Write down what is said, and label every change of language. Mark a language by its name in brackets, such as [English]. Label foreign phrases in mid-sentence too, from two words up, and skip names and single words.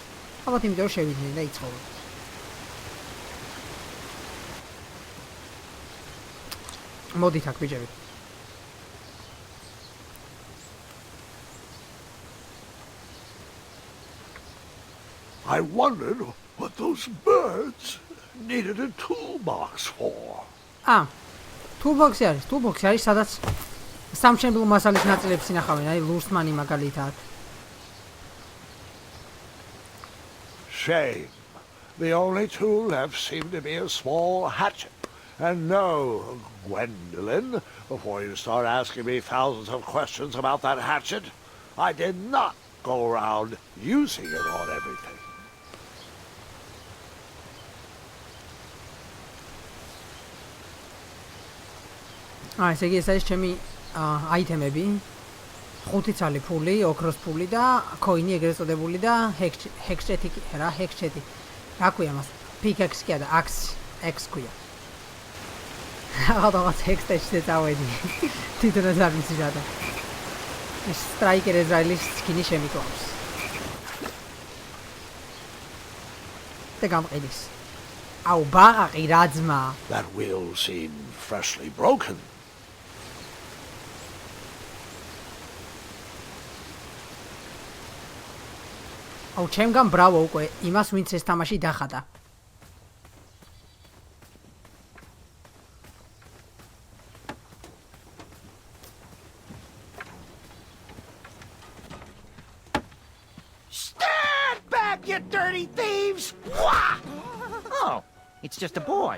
[Georgian] ალბათ იმიტომ რომ შევიდნენ და იცხოვრო. მოდით აქ ბიჭები. [English] I wondered what those birds needed a toolbox for. [Georgian] toolbox არის, სადაც სამშენებლო მასალის ნაწილებს ინახავენ, აი ლურსმანი მაგალითად. [English] Shame. The only tool left seemed to be a small hatchet. And no, Gwendolyn, before you start asking me thousands of questions about that hatchet, I did not go around using it on everything. [Georgian] ესე იგი ეს არის ჩემი აიტემები. 5 ცალი ფული, ოქროს ფული და კოინი ეგრეთ წოდებული და ჰექსჩეტი, რა ჰექსჩეტი. რა ქვია მას? პიკექსი და X ქვია. რაღაც ჰექსჩეტი დავედი. თვითონაც არ ვიცი რა და. ეს სტრაიკერ ეძრაილის სკინი შემიყვავს. და გამყიდის. აუ ბაღაყი რა ძმა. [English] That wheel seemed freshly broken. [Georgian] აუ ჩემგან ბრავო უკვე იმას ვინც ეს თამაში დახატა. [English] Stand back, you dirty thieves! Wah! Oh, it's just a boy.